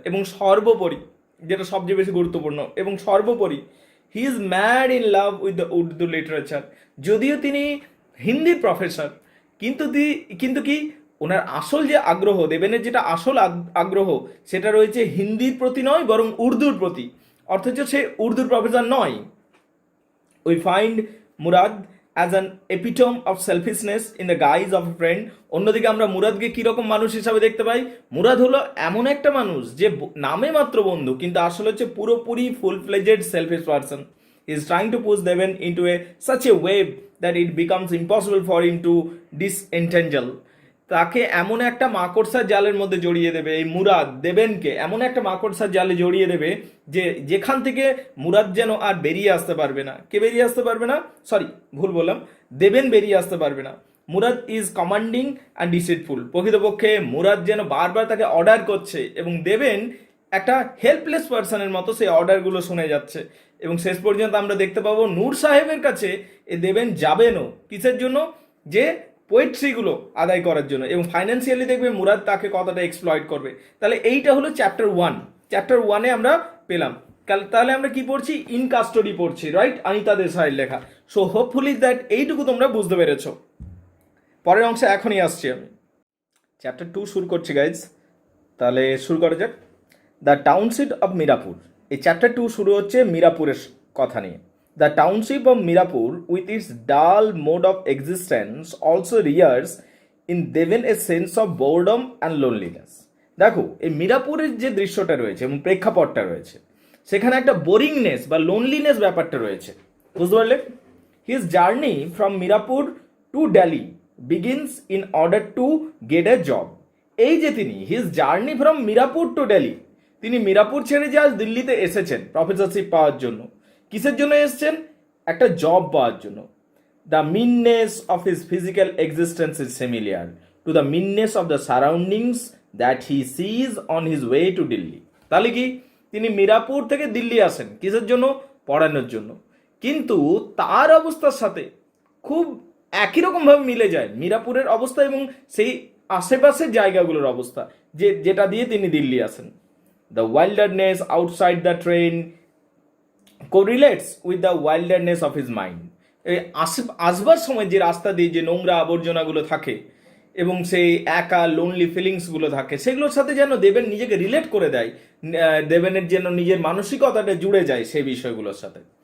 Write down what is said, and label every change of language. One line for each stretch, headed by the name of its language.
Bangla: এবং সর্বোপরি, যেটা সবচেয়ে বেশি গুরুত্বপূর্ণ, এবং সর্বোপরি
English: He is mad in love with the Urdu literature.
Bangla: যদিও তিনি হিন্দির প্রফেসর, কিন্তু কি ওনার আসল যে আগ্রহ, দেবেনের যেটা আসল আগ্রহ, সেটা রয়েছে হিন্দির প্রতি নয়, বরং উর্দুর প্রতি। অথচ সে উর্দুর প্রফেসর নয়।
English: We find Murad as an epitome of selfishness in the guise of a friend.
Bangla: অন্যদিকে আমরা মুরাদকে কিরকম মানুষ হিসাবে দেখতে পাই? মুরাদ হলো এমন একটা মানুষ যে নামে মাত্র বন্ধু, কিন্তু আসলে হচ্ছে পুরোপুরি
English: Full fledged selfish person. He is trying to push Deven into such a web that it becomes impossible for him to disentangle.
Bangla: তাকে এমন একটা মাকড়সার জালের মধ্যে জড়িয়ে দেবে, এই মুরাদ দেবেনকে এমন একটা মাকড়সার জালে জড়িয়ে দেবে যে যেখান থেকে মুরাদ যেন আর বেরিয়ে আসতে পারবে না। কে বেরিয়ে আসতে পারবে না? সরি, ভুল বললাম, দেবেন বেরিয়ে আসতে পারবে না। Murad
English: Is commanding and deceitful.
Bangla: প্রকৃতপক্ষে মুরাদ যেন বারবার তাকে অর্ডার করছে, এবং দেবেন একটা হেল্পলেস পার্সনের মতো সেই অর্ডারগুলো শুনে যাচ্ছে। এবং শেষ পর্যন্ত আমরা দেখতে পাবো নূর সাহেবের কাছে এ দেবেন যাবেনও, কিসের জন্য? যে পোয়েট্রিগুলো আদায় করার জন্য। এবং ফাইন্যান্সিয়ালি দেখবে মুরাদ তাকে কতটা এক্সপ্লয়েট করবে। তাহলে এইটা হলো চ্যাপ্টার 1। চ্যাপ্টার 1-এ আমরা পেলাম। তাহলে আমরা কি পড়ছি? ইন কাস্টডি পড়ছি, রাইট? অনিতা দেশাইয়ের লেখা।
English: so hopefully that
Bangla: এইটুকু তোমরা বুঝতে পেরেছো। পরের অংশে এখনই আসছি আমি। চ্যাপ্টার 2 শুরু করছি গাইজ। তাহলে শুরু করা যাক।
English: The township of Mirapur.
Bangla: এই চ্যাপ্টার 2 শুরু হচ্ছে মিরাপুরের কথা নিয়ে।
English: The township of Mirapur, with its dull mode of existence, also rears in Deven a sense of boredom and loneliness.
Bangla: দেখো, এই মিরাপুরের যে দৃশ্যটা রয়েছে এবং প্রেক্ষাপটটা রয়েছে, সেখানে একটা বোরিংনেস বা লোনলিনেস ব্যাপারটা রয়েছে। বুঝতে পারলে?
English: His journey from Mirapur to Delhi begins in order to get a job.
Bangla: এই যে তিনি
English: his journey from Mirapur to Delhi,
Bangla: তিনি মিরাপুর ছেড়ে যে আজ দিল্লিতে এসেছেন প্রফেসরশিপ পাওয়ার জন্য। কিসের জন্য এসছেন? একটা জব পাওয়ার জন্য।
English: The meanness of his physical existence is similar to the meanness of the surroundings that he sees on his way to Delhi.
Bangla: তাহলে কি তিনি মিরাপুর থেকে দিল্লি আসেন কিসের জন্য? পড়ানোর জন্য। কিন্তু তার অবস্থার সাথে খুব একই রকমভাবে মিলে যায় মিরাপুরের অবস্থা এবং সেই আশেপাশের জায়গাগুলোর অবস্থা, যেটা দিয়ে তিনি দিল্লি আসেন।
English: The wilderness outside the train correlates with the wilderness of his mind.
Bangla: আসবার সময় যে রাস্তা দিয়ে যে নোংরা আবর্জনাগুলো থাকে এবং সেই একা লোনলি ফিলিংসগুলো থাকে, সেগুলোর সাথে যেন দেবেন নিজেকে রিলেট করে দেয়, দেবেনের যেন নিজের মানসিকতাটা জুড়ে যায় সেই বিষয়গুলোর সাথে।